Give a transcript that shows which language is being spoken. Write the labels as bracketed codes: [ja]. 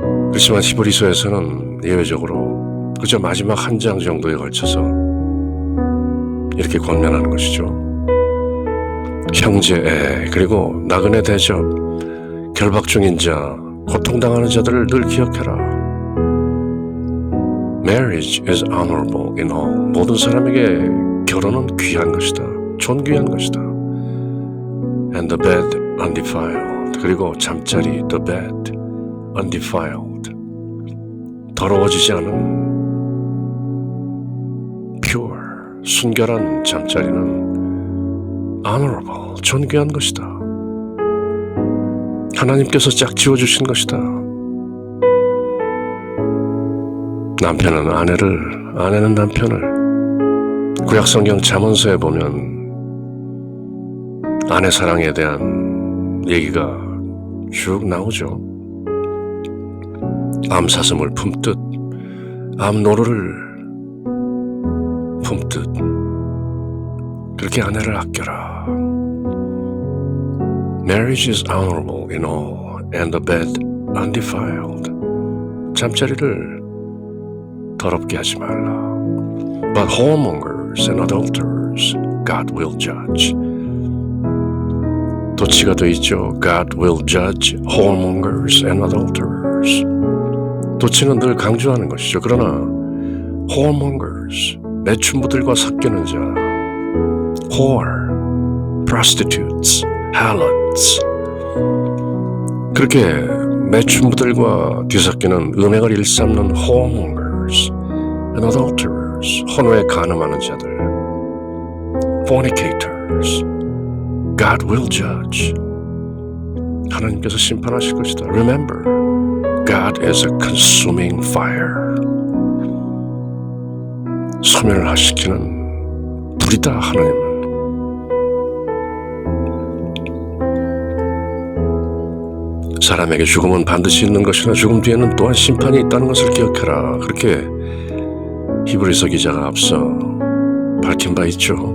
[ko] 그렇지만 히브리서에서는 예외적으로 그저 마지막 한 장 정도에 걸쳐서 이렇게 권면하는 것이죠. 형제애, 그리고 나그네 대접, 결박 중인 자, 고통당하는 자들을 늘 기억해라. [en] Marriage is honorable in all. [ko] 모든 사람에게 결혼은 귀한 것이다. 존귀한 것이다. [en] And the bed undefiled. [ko] 그리고 잠자리, [en] the bed undefiled. [ko] 더러워지지 않은 pure, 순결한 잠자리는 honorable, 존귀한 것이다. 하나님께서 짝지어 주신 것이다. 남편은 아내를, 아내는 남편을. 구약성경 잠언서에 보면 아내 사랑에 대한 얘기가 쭉 나오죠. 암사슴을 품듯 암노루를 품듯 그렇게 아내를 아껴라. [en] Marriage is honorable in all, and the bed undefiled. [ko] 잠자리를 더럽게 하지 말라. [en] But whoremongers and adulterers God will judge. [ko] 도치가 돼 있죠. [en] God will judge whoremongers and adulterers. [ko] 도치는 늘 강조하는 것이죠. 그러나 whoremongers, 매춘부들과 섞이는 자, [en] whore, prostitutes, harlots, [ko] 그렇게 매춘부들과 뒤섞이는 음행을 일삼는 [en] whoremongers and adulterers, [ko] 혼외에 간음하는 자들, [en] fornicators, God will judge. [ko] 하나님께서 심판하실 것이다. [en] Remember, God is a consuming fire. [ko] 소멸하시키는 불이다, 하나님은. 사람에게 죽음은 반드시 있는 것이나 죽음 뒤에는 또한 심판이 있다는 것을 기억해라. 그렇게 히브리서 기자가 앞서 밝힌 바 있죠.